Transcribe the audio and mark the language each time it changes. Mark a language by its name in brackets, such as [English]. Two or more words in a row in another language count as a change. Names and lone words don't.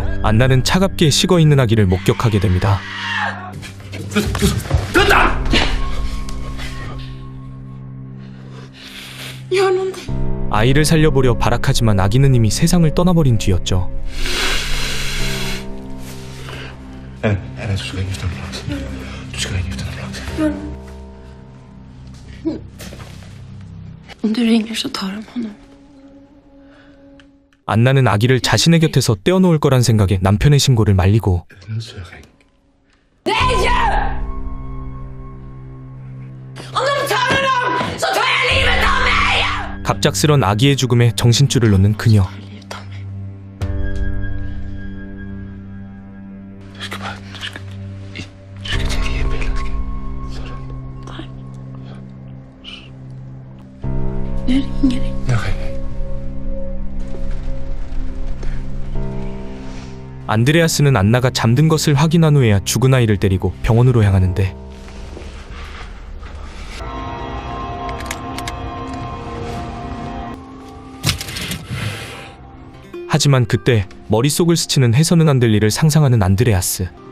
[Korean] 안나는 차갑게 식어있는 아기를 목격하게 됩니다. 아이를 살려보려 발악하지만 아기는 이미 세상을 떠나버린 뒤였죠. [Danish] Anna, du skal ikke efter ambulance. Du skal ikke efter ambulance. [Swedish] Om du ringer så tar de honom. [Korean] 안나는 아기를 자신의 곁에서 떼어놓을 거란 생각에 남편의 신고를 말리고 [Danish] Jeg er nødt til at ringe. [Swedish] Om de tar honom så tar jag livet av mig! [Korean] 갑작스런 아기의 죽음에 정신줄을 놓는 그녀. [Swedish] Livet av mig. [Danish] Du skal bare... Du skal tage de her piller, skal. Sådan. [Swedish] Jag ringer inte. [Danish] Jeg ringer. [Korean] 안드레아스는 안나가 잠든 것을 확인한 후에야 죽은 아이를 데리고 병원으로 향하는데 하지만 그때 머릿속을 스치는 해서는 안 될 일을 상상하는 안드레아스.